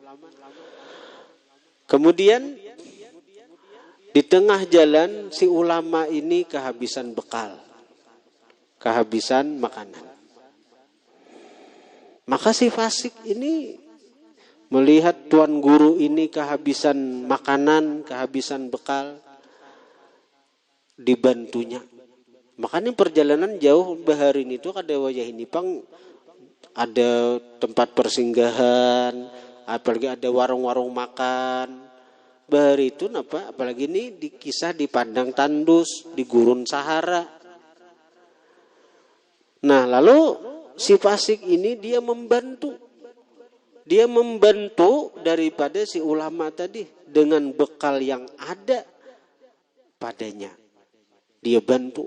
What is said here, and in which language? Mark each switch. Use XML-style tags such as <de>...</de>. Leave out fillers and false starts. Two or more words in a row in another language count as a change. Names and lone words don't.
<id>Kemudian di tengah jalan si ulama ini kehabisan bekal, kehabisan makanan. Maka si fasik ini melihat tuan guru ini kehabisan makanan, kehabisan bekal, dibantunya.</id> <bjn>Makanya perjalanan jauh bahari ini tuh kada wajah ini pang ada tempat persinggahan, apalagi ada warung-warung makan. Bahari itu napa? Apalagi ini dikisah di padang tandus, di gurun Sahara.</bjn> <id>Nah, lalu si fasik ini dia membantu. Dia membantu daripada si ulama tadi dengan bekal yang ada padanya. Dia bantu.</id>